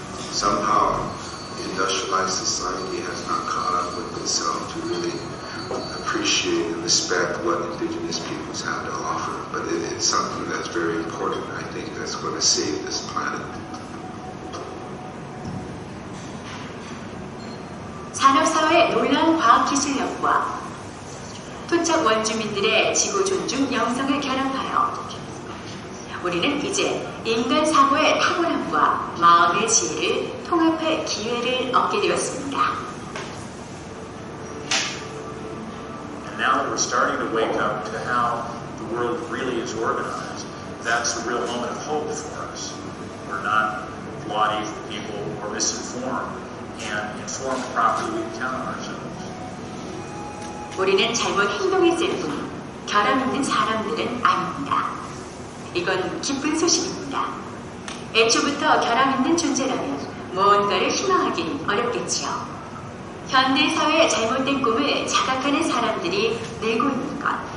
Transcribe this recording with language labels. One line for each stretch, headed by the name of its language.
English: Somehow, industrialized society has not caught up with itself to really appreciate and respect what indigenous peoples have to offer. But it's something that's very important. I think that's going to save this planet.
Korean: 산업사회의 놀라운 과학기술력과 토착 원주민들의 지구 존중 영성을 결합하여 우리는 이제 인간 사고의 탁월함과 마음의 지혜를 통합할 기회를 얻게 되었습니다.
English: And now that we're starting to wake up to how the world really is organized, that's a real moment of hope for us. We're not bloody people or misinformed, and informed properly we can count on ourselves.
Korean: 우리는 잘못 행동했을 뿐 결함 있는 사람들은 아닙니다. 이건 기쁜 소식입니다. 애초부터 결함 있는 존재라면 무언가를 희망하긴 어렵겠지요. 현대사회의 잘못된 꿈을 자각하는 사람들이 늘고 있는 것.